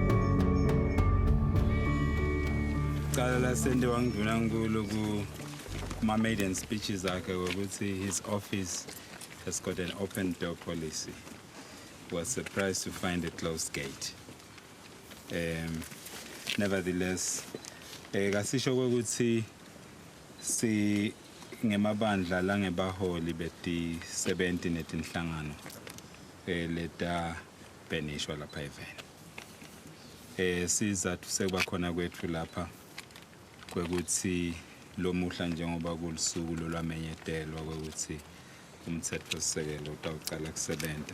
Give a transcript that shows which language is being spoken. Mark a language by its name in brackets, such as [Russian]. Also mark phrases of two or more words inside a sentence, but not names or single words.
[Swati] Sende wangiduna nkulu [English] My maiden speech is like his office has got an open door policy. Was surprised to find a closed gate. Nevertheless, [Swati] kasisho ukuthi si ngemabandla la ngebaholi beti 70 netinhlangano leta benishwa lapha eveni. Sizathu sekuba khona kwethu lapha kwekuthi lo muhla njengoba kulisuku lolwamenyetelwa kwekuthi umthetho-sisekelo utawucala kusebenza.